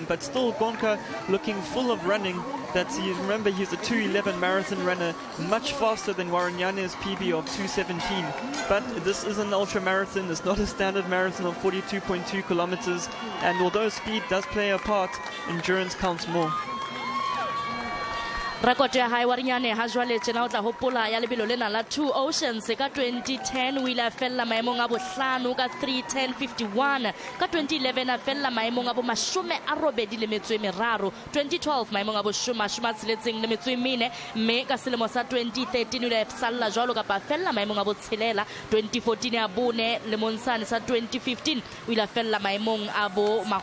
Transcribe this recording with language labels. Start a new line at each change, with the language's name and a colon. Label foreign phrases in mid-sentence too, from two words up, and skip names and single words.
English: But still, Ngonka looking full of running. Remember, he's a 2:11 marathon runner, much faster than Warinyane's PB of 2:17. But this is an ultra marathon. It's not a standard marathon of 42.2 kilometers. And although speed does play a part, endurance counts more.
Southern Sotho: Record ya hae Warinyane ha jwale tjena o tla hopola ya lebelo lena la 2 Oceans ka 2010 o ile a fella maemong a bohlano ka 3:10:51 ka 2011 a fella maemong a bo 83 2012 maemong a bo 64 mme ka selemo sa 2013 o ile a salla jwalo ka pa fella maemong a bo 6 2014 a bone le monsane sa 2015 o ile a fella maemong a bo